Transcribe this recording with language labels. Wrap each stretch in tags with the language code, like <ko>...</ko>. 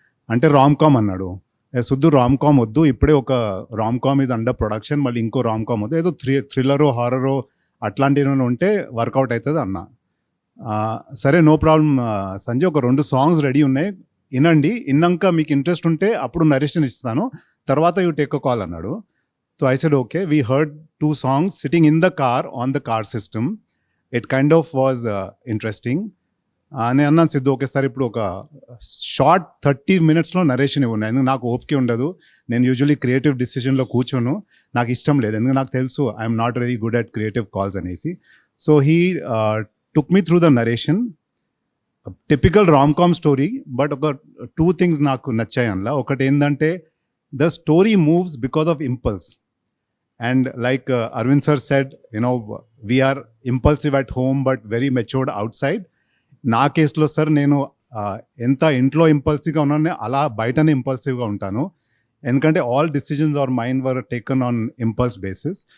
<te>అంటే rom com అన్నాడు. సుద్దు rom com వద్దు, ఇప్పుడే</te> <en>ఒక rom com is under production,</en> <te>మళ్ళీ ఇంకో రామ్ కామ్ వద్దు, ఏదో థ్రిల్లరో హారరో అట్లాంటివి ఉంటే వర్కౌట్ అవుతుంది అన్న. సరే నో ప్రాబ్లం సంజయ్, ఒక 2 సాంగ్స్ రెడీ ఉన్నాయి, వినండి, విన్నాక మీకు ఇంట్రెస్ట్ ఉంటే అప్పుడు నరేషన్ ఇస్తాను, తర్వాత</te> <en>you take a call</en> <te>అన్నాడు.</te> <en>So I said, okay, we heard 2 songs sitting in the car on the car system. It kind of was interesting.</en> <te>నేను అన్నాను సిద్ధు, ఓకే సార్ ఇప్పుడు ఒక షార్ట్ 30 minutesలో నరేషన్ ఇవ్వండి, ఎందుకు నాకు ఓపిక ఉండదు, నేను యూజువలీ క్రియేటివ్ డిసిషన్లో కూర్చోను, నాకు ఇష్టం లేదు, ఎందుకు నాకు తెలుసు</te> <en>I'm not very good at creative calls</en> <te>అనేసి.</te> <en>So he took me through the narration. Typical rom com story, but</en> <te>ఒక 2 things నాకు నచ్చాయి అందులో. ఒకటి ఏంటంటే</te> <en>the story moves because of impulse. And like Arvind sir said, you know, we are impulsive at home but very matured outside.</en> <te>నా కేసులో sir నేను ఎంత ఇంట్లో ఇంపల్సివ్గా ఉన్నానో అలా బయటనే ఇంపల్సివ్గా ఉంటాను, ఎందుకంటే</te> <en>All decisions are mind were taken on impulse basis.</en>